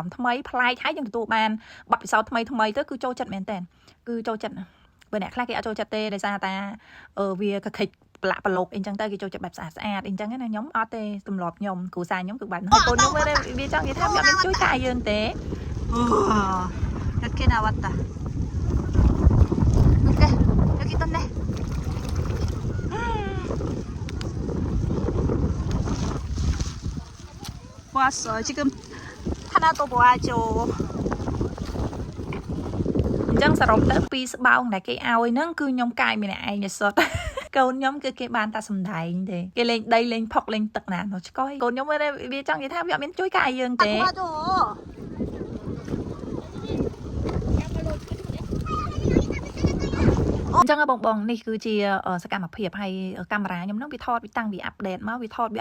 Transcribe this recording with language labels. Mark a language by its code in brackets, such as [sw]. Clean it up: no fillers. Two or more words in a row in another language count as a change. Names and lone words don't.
[km] ណ៍ថ្មីប្លែកហើយយើងទទួលបានបទពិសោធន៍ថ្មីទៅគឺចូលចិត្តមែនតើគឺចូលចិត្តបើអ្នកខ្លះគេអត់ចូលចិត្តទេដោយសារតែវាកខិចប្រឡាក់ប្រឡូកអីចឹងទៅគេចូលចិត្តបែបស្អាតអីចឹងណាខ្ញុំអត់ទេទម្លាប់ខ្ញុំគ្រូសាខ្ញុំគឺបែបហ្នឹងកូនខ្ញុំវាចង់និយាយថាវាអត់មានជួយកាយយើងទេអូគេណាវត្តតាអូខេយកទៅនេះ [ko] 왔어. 지금 하나도 모아줘. [km] អញ្ចឹងសរុបទៅពីស្បោងដែលគេឲ្យហ្នឹងគឺខ្ញុំកាយម្នាក់ឯងសុទ្ធកូនខ្ញុំគឺគេបានតែសំដែងទេគេលេងដីលេងផុកលេងទឹកណានោះឆ្កយកូនខ្ញុំវាចង់និយាយថាវាអត់មានជួយកាយយើងទេ អញ្ចឹងបងនេះគឺជាសកម្មភាពហើយកាមេរ៉ាខ្ញុំហ្នឹងវាថតវាតាំងវាអាប់ដេតមកវាថតវាអ